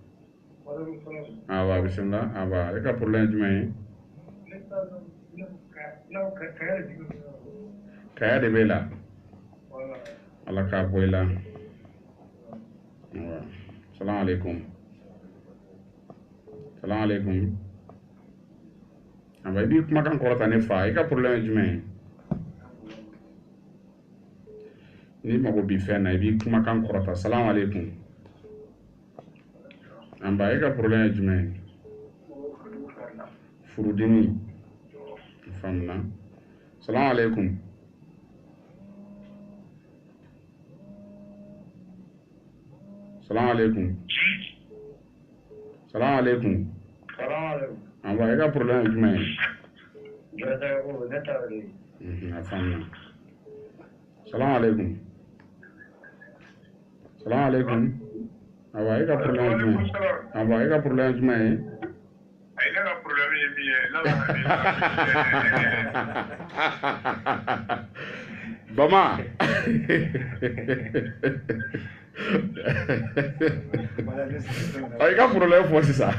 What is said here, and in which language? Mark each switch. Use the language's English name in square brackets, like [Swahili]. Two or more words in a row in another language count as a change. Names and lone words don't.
[Bambara] awa bisimila awa e ka problème ye jumɛn ye kaya de b'e la ala k'a bɔ i la awa [Arabic] السلام عليكم السلام عليكم [Bambara] awa i b'i kumakan kɔrɔta ne fa i ka problème ye jumɛn ye n'i mago b'i fɛn na i b'i kumakan kɔrɔta [Arabic] السلام عليكم [Bambara] an ba e ka problème ye jumɛn ye furudimi faamuna [Arabic] السلام عليكم السلام عليكم السلام عليكم [Bambara] an ba e ka problème ye jumɛn ye a faamuna [Arabic] السلام عليكم سلام عليكم. [Bambara] Awa e ka problème jumɛn? Awa e ka problème jumɛn ye? Ayi ne ka problème ye min ye n'Ala Bama. I ka problème fɔ sisan.